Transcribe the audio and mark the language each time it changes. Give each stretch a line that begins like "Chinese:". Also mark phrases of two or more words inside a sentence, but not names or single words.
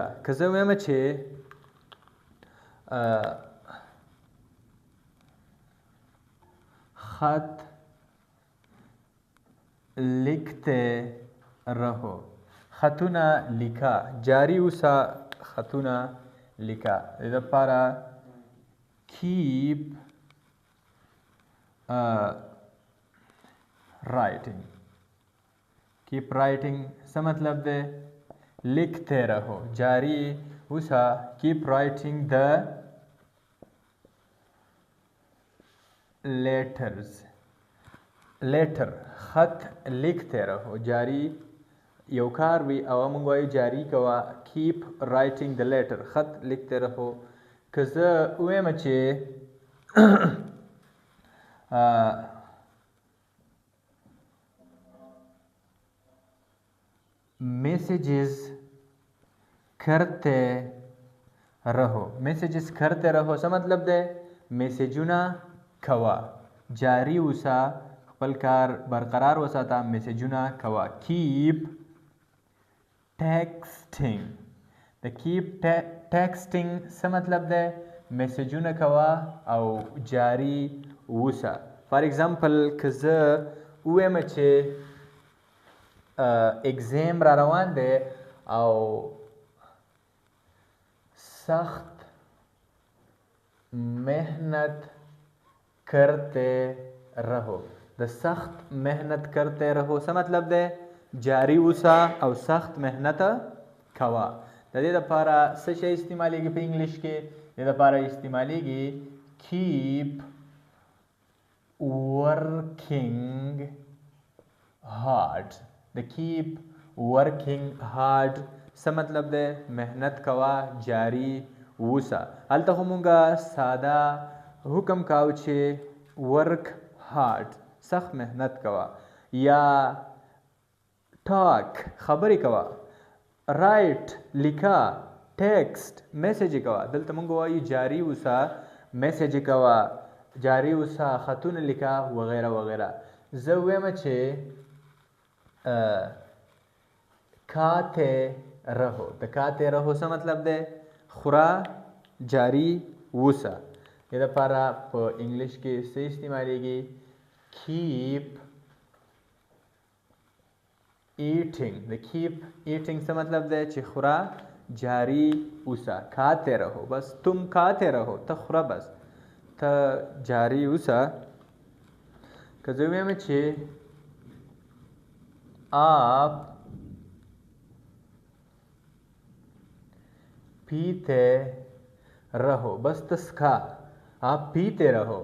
Pashto: که زه وایم چې خط
Urdu: لکھتے رہو،
Pashto: خطونه لیکه، جاري اوسه، خطونه لیکه. د دې دپاره
English: keep writing. keep writing
Pashto: څه مطلب دی؟
Urdu: لیکتے رہو،
Pashto: جاري اوسه.
English: keep writing the letters.
Pashto: لیټر
Urdu: خط لیکتے رہو،
Pashto: جاري یو کار وي او موږ وایو جاري کوه.
English: keep writing the letter,
Urdu: خط لیکتے رہو.
Pashto: که زه ووایم چې
Urdu: میسیجز کرتے رہو، میسیجز کرتے رہو
Pashto: څه مطلب دی؟ میسیجونه کوه، جاری اوسه، خپل کار برقرار وساته، میسجونه کوه.
English: keep texting,
Pashto: د
English: keep texting
Pashto: څه مطلب دی؟ میسجونه کوه او جاری اوسه.
English: for example
Pashto: که زه ووایم چې اگزام را روان دی او
Urdu: سخت محنت کرتے رہو.
Pashto: د
Urdu: سخت محنت کرتے رہو
Pashto: څه مطلب دی؟ جاری اوسه او سخت محنت کوه. د دې لپاره څه شی استعمالیږي په انګلیش کې؟ د دې لپاره استعمالیږي
English: keep working hard.
Pashto: د
English: keep working hard
Pashto: څه مطلب دی؟ محنت کوه، جاری اوسه. هلته خو مونږه ساده حکم کاو چې
English: work hard
Pashto: سخت محنت کوه، یا ټاک خبرې کوه، رایټ لیکه، ټیکسټ میسیج کوه. دلته مونږ وایو جاری اوسه، میسیج کوه، جاری اوسه، خطونه لیکه وغیره وغیره. زه ویم چې
Urdu: کاته رهو.
Pashto: د
Urdu: کاته رهو
Pashto: څه مطلب دی؟ خوره، جاری اوسه. دې لپاره په انګلیش کې څه استعمالیږي؟
English: keep eating.
Pashto: د
English: keep eating
Pashto: څه مطلب دی؟ چې خوره، جاری اوسه.
Urdu: کاته رهو، بس تم کاته رهو،
Pashto: ته خوره، بس ته جاری اوسه.
Urdu: که زه ویم چې آپ پیتے رہو، بس تسکا، آپ پیتے رہو.